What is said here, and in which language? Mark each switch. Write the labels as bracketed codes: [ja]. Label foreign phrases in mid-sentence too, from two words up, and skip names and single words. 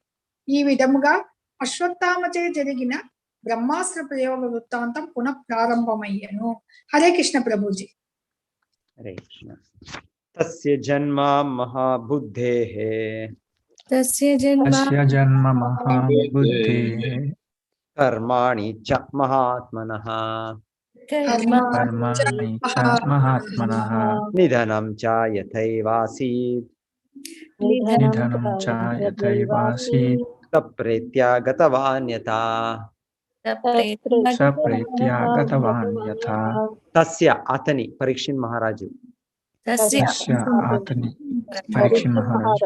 [te] ఈ విధముగా అశ్వత్థామచే జరిగిన బ్రహ్మాస్త్ర ప్రయోగ వృత్తాంతం పునః ప్రారంభమయ్యను. హరే కృష్ణ ప్రభుజీ. [sa] హరే కృష్ణ. తస్య జన్మ మహాబుద్ధేః తస్య జన్మ మహాబుద్ధేః కర్మాణి చ మహాత్మనః కర్మాణి చ మహాత్మనః నిధనం చ యథైవాసీత్ నిధనం చ యథైవాసీత్ సప్రేత్యా గతవాన్ యథా. సప్రేత్యా గతవాన్ యథా. [te] తస్య అతని పరీక్షిన్ మహారాజు తస్య అతని పరీక్షిత్ మహారాజు